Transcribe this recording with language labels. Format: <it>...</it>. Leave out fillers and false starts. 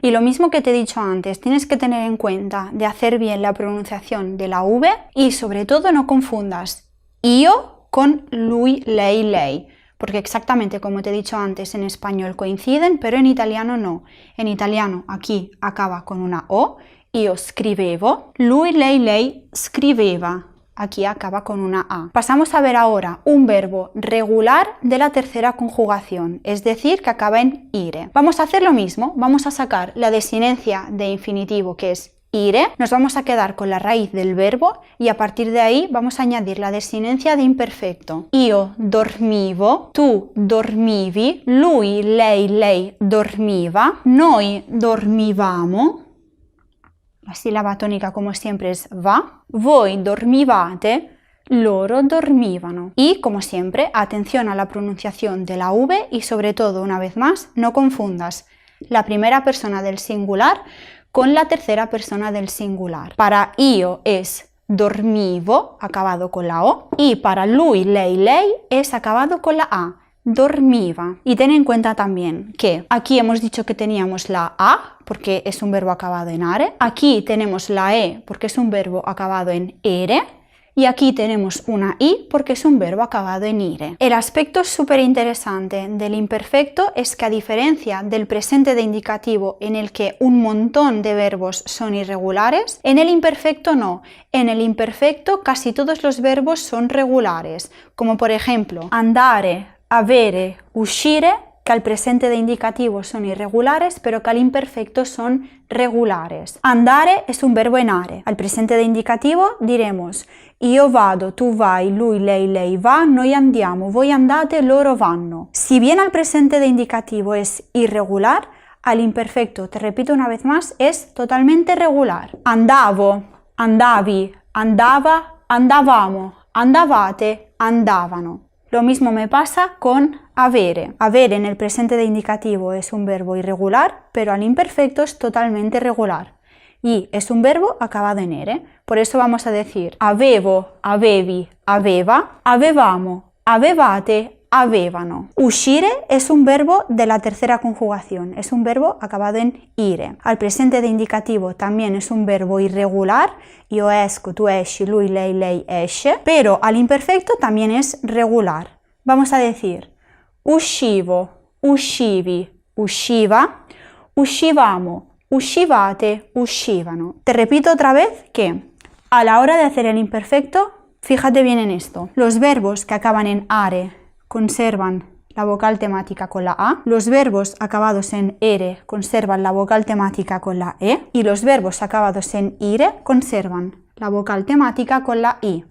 <es>Y lo mismo que te he dicho antes, tienes que tener en cuenta de hacer bien la pronunciación de la V y sobre todo no confundas io con lui, lei, porque exactamente como te he dicho antes en español coinciden, pero en italiano no. En italiano aquí acaba con una O,</es> <it>io scrivevo, lui, lei scriveva.</it> <es>Aquí acaba con una A. Pasamos a ver ahora un verbo regular de la tercera conjugación, es decir, que acaba en ire. Vamos a hacer lo mismo, vamos a sacar la desinencia de infinitivo, que es ire, nos vamos a quedar con la raíz del verbo y a partir de ahí vamos a añadir la desinencia de imperfecto.</es> <it>Io dormivo, tu dormivi, lui, lei dormiva, noi dormivamo.</it> <es>La sílaba tónica, como siempre, es va.</es> <it>Voi dormivate, loro dormivano.</it> <es>Y, como siempre, atención a la pronunciación de la V y, sobre todo, una vez más, no confundas la primera persona del singular con la tercera persona del singular. Para io es dormivo, acabado con la O, y para lui, lei es acabado con la A. Dormiva. Y ten en cuenta también que aquí hemos dicho que teníamos la A porque es un verbo acabado en are, aquí tenemos la E porque es un verbo acabado en ere Y aquí tenemos una i porque es un verbo acabado en ire. El aspecto súper interesante del imperfecto es que, a diferencia del presente de indicativo en el que un montón de verbos son irregulares, en el imperfecto no. En el imperfecto casi todos los verbos son regulares, como por ejemplo andare, avere, uscire, que al presente de indicativo son irregulares, pero que al imperfecto son regulares. Andare es un verbo en are. Al presente de indicativo diremos</es> <it>io vado, tu vai, lui, lei va, noi andiamo, voi andate, loro vanno.</it> <es>Si bien al presente de indicativo es irregular, al imperfecto, te repito una vez más, es totalmente regular.</es> <it>Andavo, andavi, andava, andavamo, andavate, andavano.</it> <es>Lo mismo me pasa con avere. Avere en el presente de indicativo es un verbo irregular, pero al imperfecto es totalmente regular. Y es un verbo acabado en ere. Por eso vamos a decir</es> <it>avevo, avevi, aveva, avevamo, avevate, avevano.</it> <es>Uscire es un verbo de la tercera conjugación. Es un verbo acabado en ire. Al presente de indicativo también es un verbo irregular.</es> <it>Io esco, tu esci, lui, lei esce.</it> <es>Pero al imperfecto también es regular. Vamos a decir</es> <it>uscivo, uscivi, usciva, uscivamo, uscivate, uscivano.</it> <es>Te repito otra vez que a la hora de hacer el imperfecto, fíjate bien en esto. Los verbos que acaban en are conservan la vocal temática con la a, los verbos acabados en ere conservan la vocal temática con la e y los verbos acabados en ire conservan la vocal temática con la i.</es>